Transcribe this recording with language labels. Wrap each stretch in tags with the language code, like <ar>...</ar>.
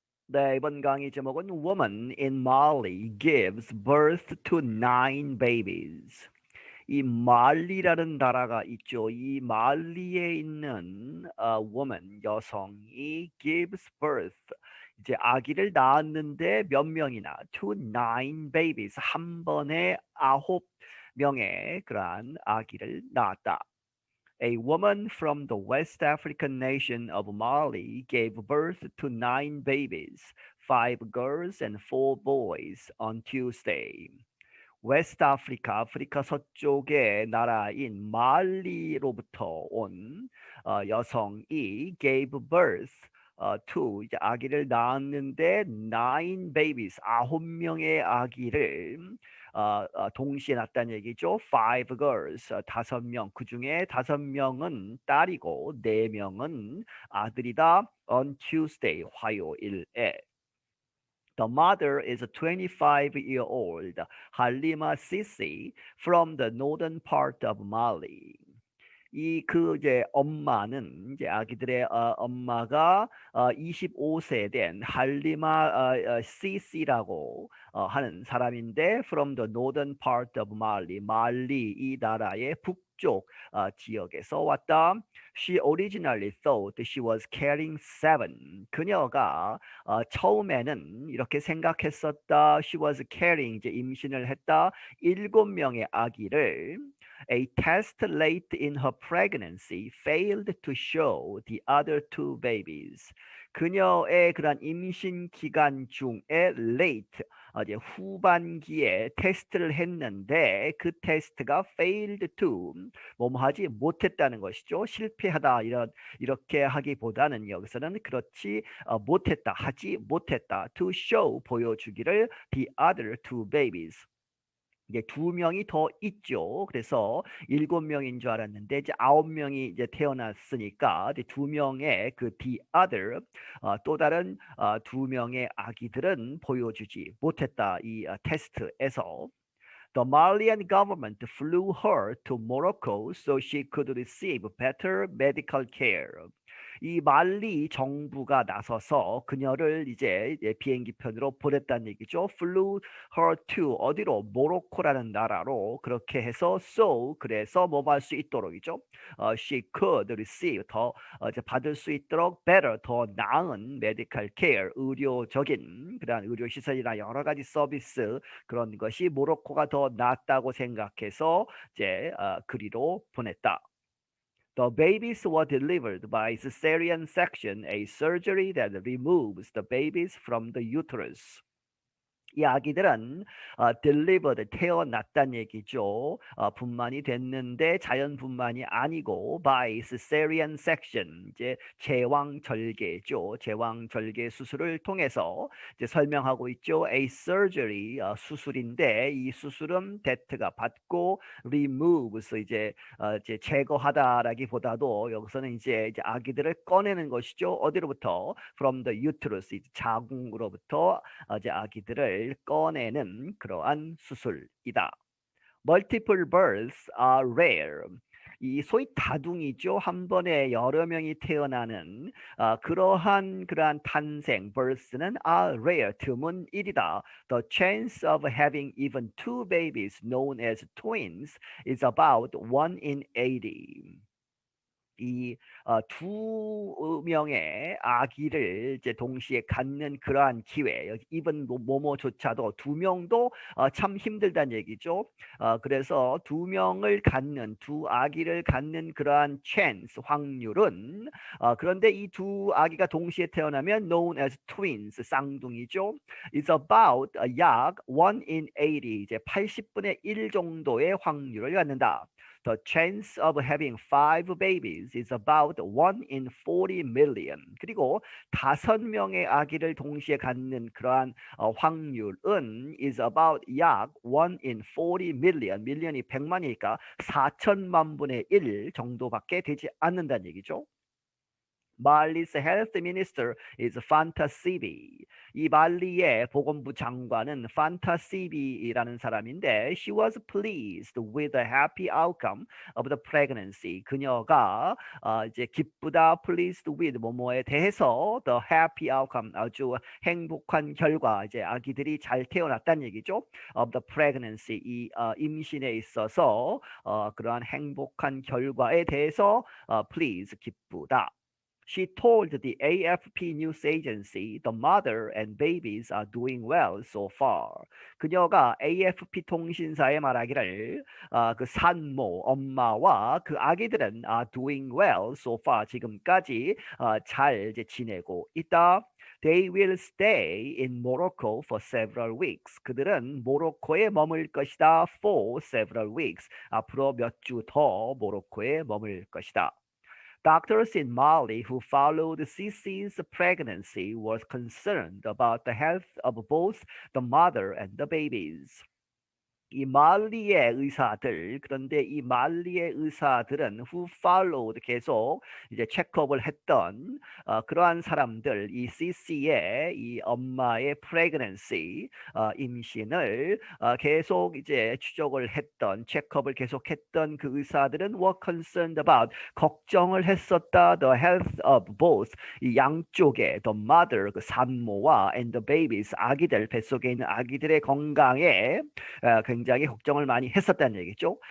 <ko>네, 이번 강의 제목은</ko> <en>Woman in Mali gives birth to nine babies.</en> <ko>이 말리라는 나라가 있죠. 이 말리에 있는 woman, 여성이 gives birth, 이제 아기를 낳았는데 몇 명이나</ko> <en>to nine babies,</en> <ko>한 번에 9명의 그러한 아기를 낳았다.</ko> <en>A woman from the West African nation of Mali gave birth to nine babies, five girls and four boys, on Tuesday.</en> <ko>웨스트 아프리카, 아프리카 서쪽의 나라인 말리로부터 온 여성이</ko> <en>gave birth to</en> <ko>이제 아기를 낳았는데</ko> <en>nine babies,</en> <ko>9명의 아기를 동시에 낳았다는 얘기죠.</ko> <en>Five girls, 5명.</en> <ko>그 중에 5명은 딸이고 4명은 아들이다.</ko> <en>On Tuesday, 화요일에. The mother is a 25-year-old Halima Sisi from the northern part of Mali.</en> <ko>이제 엄마는 이제 아기들의 엄마가 25세 된 할리마 시시라고 하는 사람인데</ko> <en>from the northern part of Mali,</en> <ko>말리 이 나라의 북쪽 지역에서 왔다.</ko> <en>She originally thought she was carrying seven.</en> <ko>그녀가 처음에는 이렇게 생각했었다.</ko> <en>She was carrying,</en> <ko>이제 임신을 했다. 7명의 아기를.</ko> <en>A test late in her pregnancy failed to show the other two babies.</en> <ko>그녀의 그런 임신 기간 중에 late, 이제 후반기에 테스트를 했는데 그 테스트가</ko> <en>failed to,</en> <ko>뭐하지 못했다는 것이죠. 실패하다 이렇게 하기보다는 여기서는 그렇지 못했다, 하지 못했다.</ko> <en>To show,</en> <ko>보여주기를</ko> <en>the other two babies.</en> <ko>이제 2명이 더 있죠. 그래서 7명인 줄 알았는데 이제 9명이 이제 태어났으니까 이제 2명의 그 the other, 또 다른 2명의 아기들은 보여주지 못했다. 이 테스트에서.</ko> <en>The Malian government flew her to Morocco so she could receive better medical care.</en> <ko>이 말리 정부가 나서서 그녀를 이제 비행기 편으로 보냈다는 얘기죠.</ko> <en>Flew her to 어디로?</en> <ko>모로코라는 나라로. 그렇게 해서 so 그래서 뭐 할 수 있도록이죠.</ko> <en>She could receive</en> <ko>더 이제 받을 수 있도록 better 더 나은</ko> <en>medical care</en> <ko>의료적인 그런 의료 시설이나 여러 가지 서비스 그런 것이 모로코가 더 낫다고 생각해서 이제 그리로 보냈다.</ko> <en>The babies were delivered by cesarean section, a surgery that removes the babies from the uterus.</en> <ko>이 아기들은 delivered, 태어났다는 얘기죠. 분만이 됐는데 자연분만이 아니고</ko> <en>by cesarean section,</en> <ko>이제 제왕절개죠. 제왕절개 수술을 통해서 이제 설명하고 있죠. A surgery, 수술인데 이 수술은 that가 받고 removes, 이제 제거하다라기보다도 여기서는 이제 아기들을 꺼내는 것이죠. 어디로부터?</ko> <en>From the uterus,</en> <ko>이제 자궁으로부터 이제 아기들을 꺼내는 그러한 수술이다.</ko> <en>Multiple births are rare.</en> <ko>이 소위 다둥이죠. 한 번에 여러 명이 태어나는 그러한 탄생, birth는</ko> <en>are rare,</en> <ko>드문 일이다.</ko> <en>The chance of having even two babies known as twins is about 1 in 80.</en> <ko>이 두 명의 아기를 이제 동시에 갖는 그러한 기회, 이번 뭐뭐조차도 2명도 참 힘들다는 얘기죠. 그래서 2명을 갖는, 두 아기를 갖는 그러한 chance, 확률은 그런데 이 두 아기가 동시에 태어나면</ko> <en>known as twins,</en> <ko>쌍둥이죠.</ko> <en>is about</en> <ko>약</ko> <en>1 in 80,</en> <ko>이제 80분의 1 정도의 확률을 갖는다.</ko> <en>The chance of having 5 babies is about 1 in 40 million.</en> <ko>그리고 5명의 아기를 동시에 갖는 그러한 확률은</ko> <en>is about</en> <ko>약</ko> <en>1 in 40 million.</en> <ko>밀리언이 100만이니까 4천만 분의 1 정도밖에 되지 않는다는 얘기죠.</ko> <en>Mali's health minister is Fantasibi.</en> <ko>이 말리의 보건부 장관은 판타시비라는 사람인데</ko> <en>she was pleased with the happy outcome of the pregnancy.</en> <ko>그녀가 이제 기쁘다</ko> <en>pleased with</en> <ko>뭐뭐에 대해서</ko> <en>the happy outcome</en> <ko>아주 행복한 결과 이제 아기들이 잘 태어났다는 얘기죠.</ko> <en>of the pregnancy</en> <ko>이 임신에 있어서 그러한 행복한 결과에 대해서 please 기쁘다.</ko> <en>She told the AFP news agency the mother and babies are doing well so far.</en> <ko>그녀가 AFP 통신사에 말하기를 그 산모 엄마와 그 아기들은</ko> <en>are doing well so far</en> <ko>지금까지 잘 이제 지내고 있다.</ko> <en>They will stay in Morocco for several weeks.</en> <ko>그들은 모로코에 머물 것이다.</ko> <en>For several weeks.</en> <ko>앞으로 몇 주 더 모로코에 머물 것이다.</ko> <en>Doctors in Mali who followed Sisi's pregnancy were concerned about the health of both the mother and the babies.</en> <ko>이 말리의 의사들 그런데 이 말리의 의사들은</ko> <en>who followed</en> <ko>계속 이제 체크업을 했던 그러한 사람들 이 CC의 이 엄마의 pregnancy 임신을 계속 이제 추적을 했던 체크업을 계속했던 그 의사들은</ko> <en>were concerned about</en> <ko>걱정을 했었다</ko> <en>the health of both</en> <ko>이 양쪽의</ko> <en>the mother</en> <ko>그 산모와</ko> <en>and the babies</en> <ko>아기들 뱃속에 있는 아기들의 건강에 굉장히 걱정을 많이 했었다는 얘기죠.</ko>